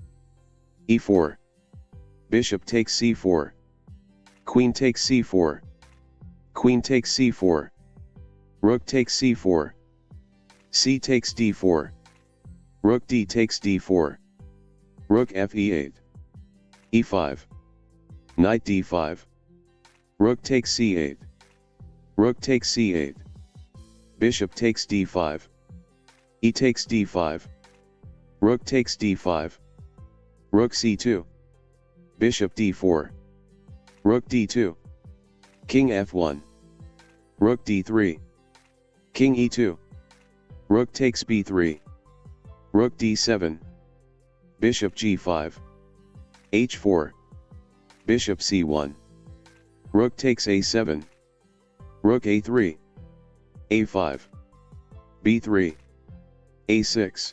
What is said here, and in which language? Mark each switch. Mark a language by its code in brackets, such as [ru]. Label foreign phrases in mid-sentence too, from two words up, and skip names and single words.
[en] e4. Bishop takes c4. Queen takes c4. Queen takes c4. Rook takes c4. C takes d4. Rook d takes d4. Rook f e8. e5. Knight d5. Rook takes c8. Rook takes c8. Bishop takes d5. E takes d5. Rook takes d5. Rook c2. Bishop d4. Rook d2. King f1. Rook d3. King e2. Rook takes b3. Rook d7. Bishop g5. h4. Bishop c1. Rook takes a7. Rook a3. a5. b3. a6.